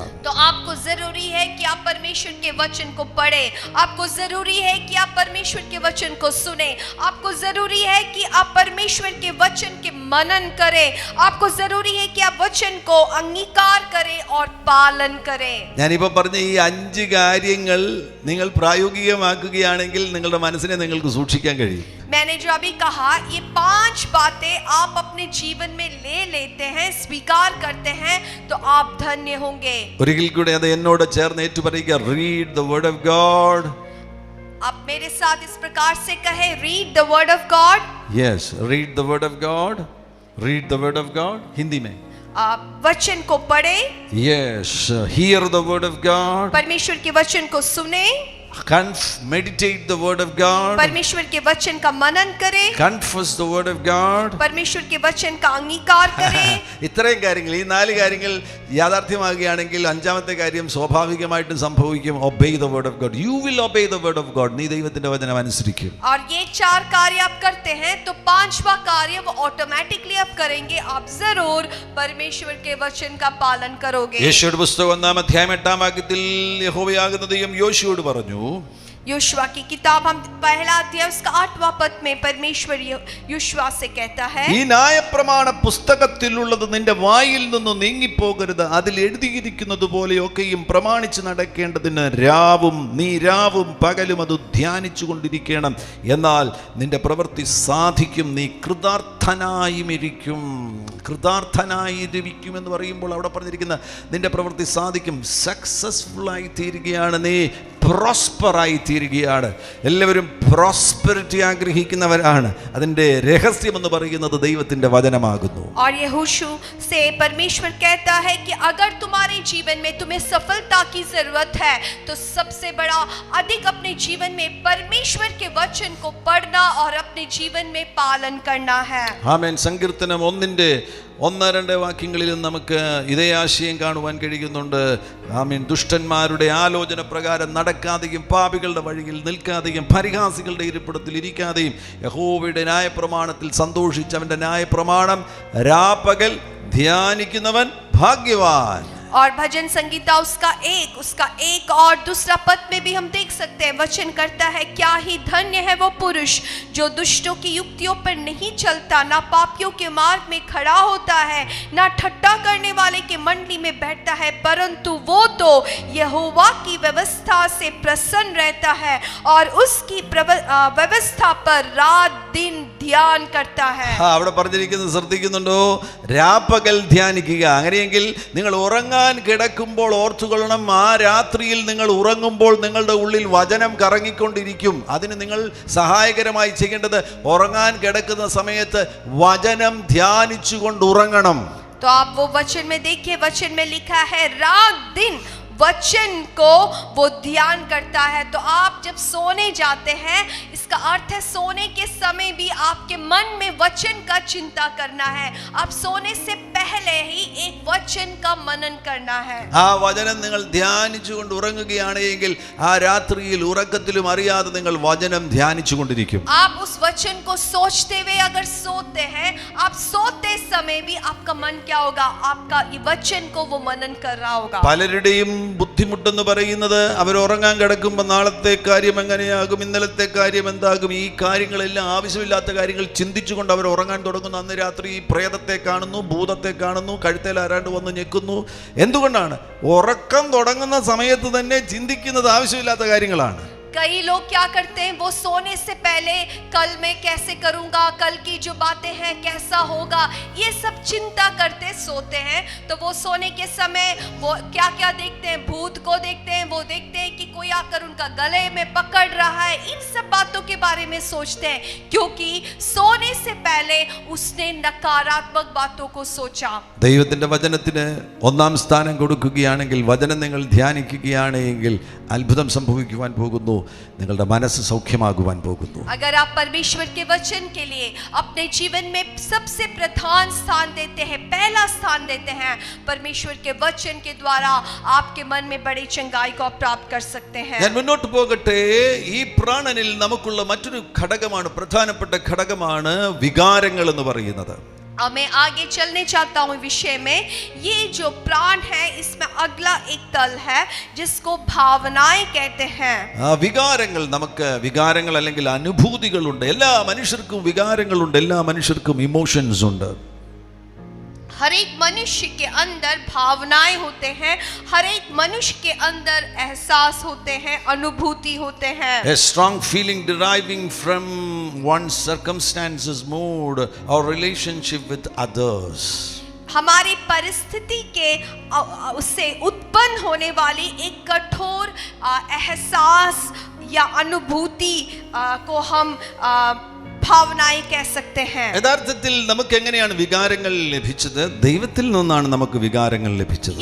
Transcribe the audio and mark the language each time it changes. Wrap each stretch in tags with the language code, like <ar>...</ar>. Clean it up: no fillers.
<hi>तो आपको जरूरी है कि आप परमेश्वर के वचन को पढ़ें, आपको जरूरी है कि आप परमेश्वर के वचन को सुने, आपको जरूरी है कि आप परमेश्वर के वचन के मनन करें, आपको जरूरी है कि आप वचन को अंगीकार करें और पालन करें.</hi> <ml>ഞാനിപ്പോൾ പറഞ്ഞ ഈ 5 കാര്യങ്ങൾ നിങ്ങൾ പ്രായോഗികമാക്കുകയാണെങ്കിൽ നിങ്ങളുടെ മനസ്സിനെ നിങ്ങൾക്ക് സൂക്ഷിക്കാൻ കഴിയും.</ml> <hi>मैंने जो अभी कहा, ये 5 बातें आप अपने जीवन में ले लेते हैं, स्वीकार करते हैं, तो आप धन्य होंगे.</hi> <ml>ഒരിക്കൽ കൂടെ അത് എന്നോട് ചേർന്ന് ഏറ്റുപറയുക.</ml> <en>Read the word of God.</en> <hi>आप मेरे साथ इस प्रकार से कहे,</hi> <en>read the word of God. Yes, read the word of God. Read the word of God.</en> <hi>Hindi में. आप वचन को पढ़े.</hi> <en>Yes, hear the word of God.</en> <hi>परमेश्वर के वचन को सुने.</hi> <en>Meditate the word of God.</en> <hi>परमेश्वर के वचन का मनन करें.</hi> <en>Confess the word of God.</en> <hi>परमेश्वर के वचन का अंगीकार करें.</hi> <ml>ഇത്രയും കാര്യങ്ങൾ, ഈ 4 കാര്യങ്ങൾ യാഥാർത്ഥ്യമാകുകയാണെങ്കിൽ അഞ്ചാമത്തെ കാര്യം സ്വാഭാവികമായിട്ടും സംഭവിക്കും.</ml> <en>Obey the word of God. You will obey the word of God.</en> <ml>നീ ദൈവത്തിന്റെ വചനം അനുസരിക്കും.</ml> <hi>और ये 4 कार्य आप करते हैं तो 5वां कार्य वो ऑटोमेटिकली आप करेंगे. आप जरूर परमेश्वर के वचन का पालन करोगे.</hi> <ml>യേശുയുടെ പുസ്തകം 1-ാം അധ്യായം 8-ാം വാക്യത്തിൽ യഹോവയാകുന്ന ദൈവം യോശുവോട് പറഞ്ഞു.</ml> <hi>योशुआ की किताब हम पहला अध्याय उसका 8वां पद में परमेश्वर योशुआ से कहता है,</hi> <ml>ഈ ന്യായപ്രമാണ പുസ്തകത്തിലുള്ളത് നിന്റെ വായിൽ നിന്ന് നീങ്ങിപ്പോകരുത്, അതിൽ എഴുതിയിരിക്കുന്നത് പോലെയൊക്കെയും പ്രമാണിച്ച് നടക്കേണ്ടതിന് നീ രാവും പകലും അത് ധ്യാനിച്ചു കൊണ്ടിരിക്കണം, എന്നാൽ നിന്റെ പ്രവൃത്തി സാധിക്കും, നീ കൃതാർത്ഥനായിരിക്കും. കൃതാർത്ഥനായിരിക്കും എന്ന് പറയുമ്പോൾ അവിടെ പറഞ്ഞിരിക്കുന്ന നിന്റെ പ്രവൃത്തി സാധിക്കും, സക്സസ്ഫുൾ ആയി തീരുകയാണ്, നീ പ്രോസ്പർ ആയി തീരുകയാണ്. എല്ലാവരും പ്രോസ്പെരിറ്റി ആഗ്രഹിക്കുന്നവരാണ്. അതിന്റെ രഹസ്യം എന്ന് പറയുന്നത് ദൈവത്തിന്റെ വചനമാകുന്നു.</ml> <hi>और यहोशू से परमेश्वर कहता है कि अगर तुम्हारे जीवन में तुम्हें सफलता की जरूरत है तो सबसे बड़ा अधिक अपने जीवन में परमेश्वर के वचन को पढ़ना और अपने जीवन में पालन करना है.</hi> <ml>ആമേൻ. സങ്കീർത്തനം 1-2 വാക്യങ്ങളിലും നമുക്ക് ഇതേ ആശയം കാണുവാൻ കഴിയുന്നുണ്ട്. ആമേൻ. ദുഷ്ടന്മാരുടെ ആലോചന പ്രകാരം നടക്കാതെയും പാപികളുടെ വഴിയിൽ നിൽക്കാതെയും പരിഹാസികളുടെ ഇരിപ്പിടത്തിൽ ഇരിക്കാതെയും യഹോവയുടെ ന്യായപ്രമാണത്തിൽ സന്തോഷിച്ച് അവന്റെ ന്യായപ്രമാണം രാപകൽ ധ്യാനിക്കുന്നവൻ ഭാഗ്യവാൻ.</ml> <hi>और भजन संगीता उसका एक और दूसरा पद में भी हम देख सकते हैं, वचन करता है, क्या ही धन्य है वो पुरुष जो दुष्टों की युक्तियों पर नहीं चलता, ना पापियों के मार्ग में खड़ा होता है, ना ठट्टा करने वाले के मंडली में बैठता है, परंतु वो तो यहोवा की व्यवस्था से प्रसन्न रहता है और उसकी व्यवस्था पर रात दिन ധ്യാൻ करता है.</hi> <ml>അവിടെ പറഞ്ഞിരിക്കുന്നത് ശ്രദ്ധിക്കുന്നുണ്ടോ? രാപ്പകൽ ധ്യാനിക്കുക. അങ്ങനെയെങ്കിൽ നിങ്ങൾ ഉറങ്ങാൻ കിടക്കുമ്പോൾ ഓർത്തുകൊള്ളണം, ആ രാത്രിയിൽ നിങ്ങൾ ഉറങ്ങുമ്പോൾ നിങ്ങളുടെ ഉള്ളിൽ വചനം കറങ്ങിക്കൊണ്ടിരിക്കും. അതിന് നിങ്ങൾ സഹായകരമായി ചെയ്യേണ്ടത് ഉറങ്ങാൻ കിടക്കുന്ന സമയത്ത് വചനം ധ്യാനിച്ചുകൊണ്ട് ഉറങ്ങണം.</ml> <hi>तो आप वो वचन में देखिए, वचन में लिखा है रात दिन वचन को वो ध्यान करता है. तो आप जब सोने जाते हैं, इसका अर्थ है सोने के समय भी आपके मन में वचन का चिंता करना है. आप सोने से पहले ही एक वचन का मनन करना है.</hi> <ml>ആ വചനം നിങ്ങൾ ധ്യാനിച്ചുകൊണ്ട് ഉറങ്ങുകയാണെങ്കിൽ ആ രാത്രിയിൽ ഉറക്കത്തിലും അറിയാതെ നിങ്ങൾ വചനം ധ്യാനിച്ചുകൊണ്ടിരിക്കും.</ml> <hi>आप उस वचन को सोचते हुए अगर सोते हैं, आप सोते समय भी आपका मन क्या होगा? आपका ये वचन को वो मनन कर रहा होगा.</hi> <ml>പലരുടെയും ബുദ്ധിമുട്ടെന്ന് പറയുന്നത് അവർ ഉറങ്ങാൻ കിടക്കുമ്പോൾ നാളത്തെ കാര്യം എങ്ങനെയാകും, ഇന്നലത്തെ കാര്യം എന്താകും, ഈ കാര്യങ്ങളെല്ലാം ആവശ്യമില്ലാത്ത കാര്യങ്ങൾ ചിന്തിച്ചുകൊണ്ട് അവർ ഉറങ്ങാൻ തുടങ്ങുന്നു. അന്ന് രാത്രി പ്രേതത്തെ കാണുന്നു, ഭൂതത്തെ കാണുന്നു, കഴുത്തേൽ ആരാണ്ട് വന്ന് ഞെക്കുന്നു. എന്തുകൊണ്ടാണ്? ഉറക്കം തുടങ്ങുന്ന സമയത്ത് തന്നെ ചിന്തിക്കുന്നത് ആവശ്യമില്ലാത്ത കാര്യങ്ങളാണ്.</ml> <hi>कई लोग क्या करते हैं, वो सोने से पहले कल मैं कैसे करूंगा, कल की जो बातें हैं कैसा होगा, ये सब चिंता करते सोते हैं. तो वो सोने के समय वो क्या क्या देखते हैं? भूत को देखते हैं, वो देखते हैं कि कोई आकर उनका गले में पकड़ रहा है. इन सब बातों के बारे में सोचते हैं, क्योंकि सोने से पहले उसने नकारात्मक बातों को सोचा।</hi> <ml>ദൈവത്തിന്റെ വചനത്തിന് ഒന്നാം സ്ഥാനം കൊടുക്കുകയാണെങ്കിൽ, വചനം നിങ്ങൾ ധ്യാനിക്കുകയാണെങ്കിൽ അത്ഭുതം സംഭവിക്കുവാൻ പോകുന്നു. നിങ്ങളുടെ മനസ്സ് സൗഖ്യമാകുവാൻ പോകുന്നു.</ml> <hi>अगर आप परमेश्वर के वचन के लिए अपने जीवन में सबसे प्रधान स्थान देते हैं, पहला स्थान देते हैं, परमेश्वर के वचन के द्वारा आपके मन में बड़ी चंगाई को आप प्राप्त कर सकते हैं।</hi> <ml>ഞാൻ മുന്നോട്ട് പോകട്ടെ. ഈ പ്രാണനിൽ നമുക്കുള്ള മറ്റൊരു ഘടകമാണ്, പ്രധാനപ്പെട്ട ഘടകമാണ് വികാരങ്ങൾ എന്ന് പറയുന്നത്.</ml> <hi>मैं आगे चलने चाहता हूँ विषय में। ये जो प्राण है, इसमें अगला एक तल है जिसको भावनाएं कहते हैं.</hi> <ml>വികാരങ്ങൾ, നമുക്ക് വികാരങ്ങൾ അല്ലെങ്കിൽ അനുഭൂതികളുണ്ട്. എല്ലാ മനുഷ്യർക്കും വികാരങ്ങളുണ്ട്, എല്ലാ മനുഷ്യർക്കും ഇമോഷൻസ് ഉണ്ട്.</ml> <hi>हर एक मनुष्य के अंदर भावनाएं होते हैं, हर एक मनुष्य के अंदर एहसास होते हैं, अनुभूति होते हैं.</hi> <en>A strong feeling deriving from one's circumstances, mood or relationship with others.</en> <hi>हमारी परिस्थिति के उससे उत्पन्न होने वाली एक कठोर एहसास या अनुभूति को हम ഭാവനായി कह सकते हैं.</hi> <ml>യഥാർത്ഥത്തിൽ നമുക്ക് എങ്ങനെയാണ് വികാരങ്ങൾ ലഭിച്ചത്? ദൈവത്തിൽ നിന്നാണ് നമുക്ക് വികാരങ്ങൾ ലഭിച്ചത്.</ml>